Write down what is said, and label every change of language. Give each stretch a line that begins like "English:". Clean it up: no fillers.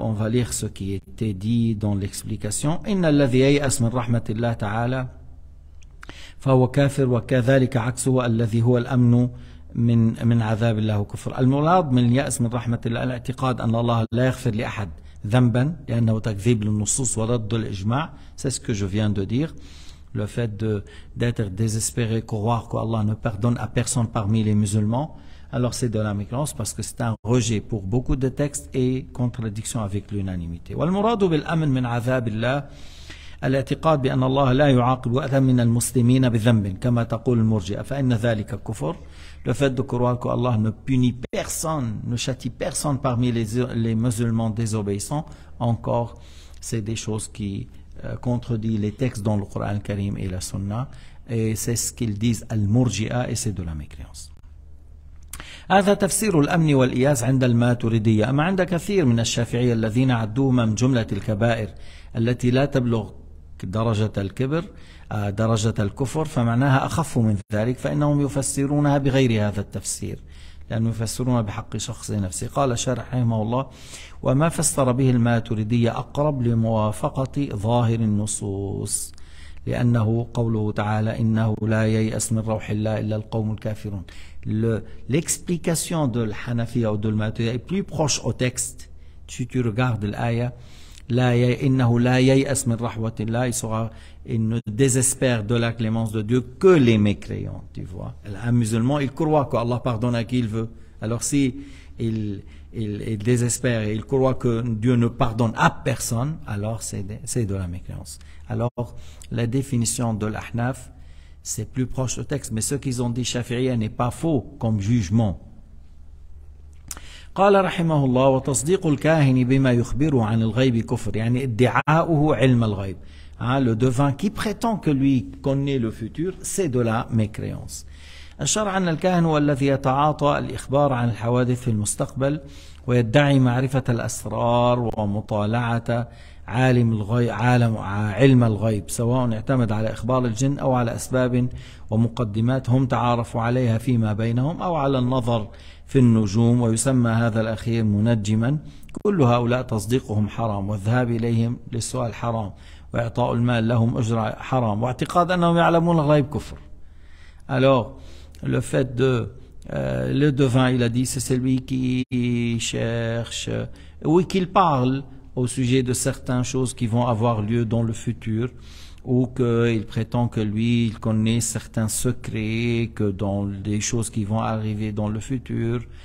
French: On va lire ce qui était dit dans l'explication.
Arabic: إن الذي ييأس من رحمة الله تعالى فهو كافر وكذلك عكسه الذي هو الأمن من عذاب الله وكفر. المراد من اليأس من رحمة الله الاعتقاد أن الله لا يغفر لأحد ذنبا لأنه تكذيب للنصوص ورد الإجماع.
French: C'est ce que je viens de dire. Le fait d'être désespéré, croire qu'Allah ne pardonne à personne parmi les musulmans, alors c'est de la mécréance parce que c'est un rejet pour beaucoup de textes et contradiction avec l'unanimité.
Arabic: والمراد بالأمن من عذاب الله الاعتقاد بأن الله لا يعاقب أحدا من المسلمين بذنب كما تقول المرجئة فإن ذلك كفر.
French: Le fait de croire qu'Allah ne punit personne, ne châtie personne parmi les musulmans désobéissants, encore c'est des choses qui contredit les textes dans le Coran Karim et la Sunna, et c'est ce qu'ils disent al-Murji'a, et c'est de la mécréance.
Arabic: هذا تفسير الأمن والإياس عند الماتريدية. أما عند كثير من الشافعية الذين عدوها من جملة الكبائر التي لا تبلغ درجة الكبر درجة الكفر فمعناها أخف من ذلك فإنهم يفسرونها بغير هذا التفسير لأنه يفسرون بحق شخص نفسه. قال الشارح رحمه الله وما فسر به الماتريدية أقرب لموافقة ظاهر النصوص لأنه قوله تعالى إنه لا ييأس من روح الله إلا القوم الكافرون.
French: L'explication de l'Hanafiya ou de l'Maturidiya est plus proche au texte. Si tu regardes l'aya,
Arabic: إنه لا ييأس من رحمة الله,
French: il ne désespère de la clémence de Dieu que les mécréants, tu vois. Un musulman, il croit qu'Allah pardonne à qui il veut. Alors si il désespère et il croit que Dieu ne pardonne à personne, alors c'est de la mécréance. Alors la définition de l'Ahnaf, c'est plus proche du texte, mais ce qu'ils ont dit Shafi'iyya n'est pas faux comme jugement.
Arabic: قال رحمه الله وتصديق الكاهن بما يخبره عن الغيب كفر يعني ادعاؤه علم الغيب.
French: Le devin qui prétend que lui connaît le futur, c'est de la mécréance.
Arabic: الشرع أن الكاهن هو الذي يتعاطى الإخبار عن الحوادث في المستقبل ويدعي معرفة الأسرار ومطالعة علم الغيب سواء اعتمد على إخبار الجن أو على أسباب ومقدمات هم تعارفوا عليها فيما بينهم أو على النظر في النجوم ويسمى هذا الأخير منجما. كل هؤلاء تصديقهم حرام والذهاب إليهم للسؤال حرام وإعطاء المال لهم أجر حرام واعتقاد أنهم يعلمون الغيب كفر.
French: Alors, le fait le devin, il a dit, c'est celui qui cherche, oui, qu'il parle au sujet de certaines choses qui vont avoir lieu dans le futur, ou qu'il prétend que lui, il connaît certains secrets, que dans des choses qui vont arriver dans le futur.